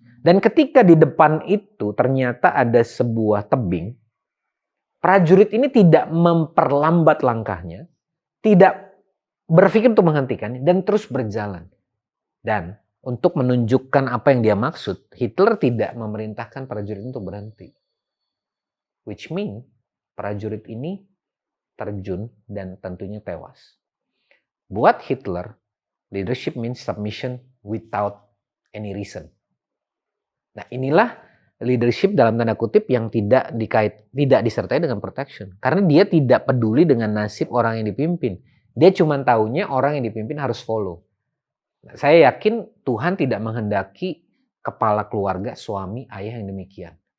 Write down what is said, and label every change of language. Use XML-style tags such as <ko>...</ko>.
<id>Dan ketika di depan itu ternyata ada sebuah tebing, prajurit ini tidak memperlambat langkahnya, tidak berpikir untuk menghentikannya, dan terus berjalan. Dan untuk menunjukkan apa yang dia maksud, Hitler tidak memerintahkan prajurit untuk berhenti.</id> <en>Which mean,</en> <id>prajurit ini terjun dan tentunya tewas. Buat</id> <en>Hitler, leadership means submission without any reason.</en> <id>Nah, inilah leadership dalam tanda kutip yang tidak disertai dengan protection. Karena dia tidak peduli dengan nasib orang yang dipimpin. Dia cuma taunya orang yang dipimpin harus follow. Nah, saya yakin Tuhan tidak menghendaki kepala keluarga, suami, ayah yang demikian.</id>